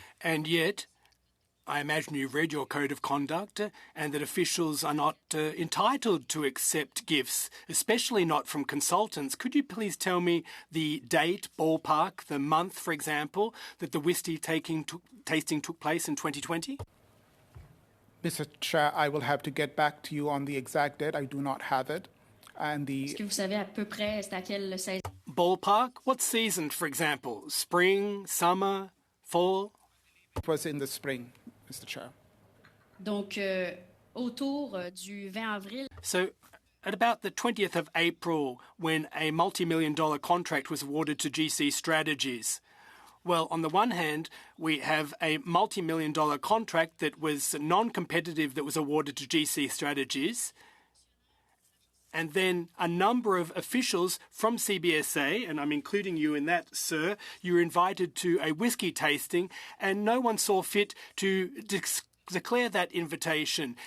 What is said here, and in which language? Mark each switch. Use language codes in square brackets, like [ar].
[en] And yet, I imagine you've read your code of conduct and that officials are not entitled to accept gifts, especially not from consultants. Could you please tell me the date, ballpark, the month, for example, that the whiskey tasting took place in 2020? Mr. Chair, I will have to get back to you on the exact date. I do not have it. And [fr] Est-ce que vous savez à peu près c'est à quelle saison? [en] Ballpark? What season, for example? Spring, summer, fall? It was in the spring, Mr. Chair. [fr] Donc, autour du 20 avril. [en] So, at about the 20th of April, when a multi-million-dollar contract was awarded to GC Strategies, well, on the one hand, we have a multi-million-dollar contract that was non-competitive that was awarded to GC Strategies, and then a number of officials from CBSA, and I'm including you in that, sir, you were invited to a whiskey tasting, and no one saw fit to declare that invitation.